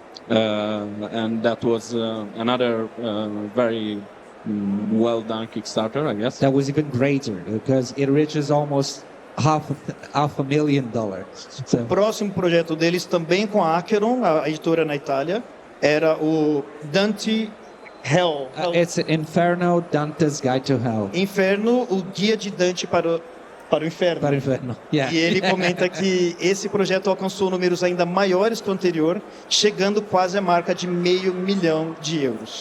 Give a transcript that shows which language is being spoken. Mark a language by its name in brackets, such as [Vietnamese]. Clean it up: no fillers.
[English] And that was another very well done Kickstarter, I guess. That was even greater because it reaches almost $500,000. So, [Portuguese] O próximo projeto deles, também com a Acheron, a editora na Itália, era o Dante Hell. [English] it's Inferno, Dante's Guide to Hell. [Portuguese] Inferno, o guia de Dante para o inferno. Para Inferno. Yeah. E ele comenta que esse projeto alcançou números ainda maiores que o anterior, chegando quase à marca de €500 mil.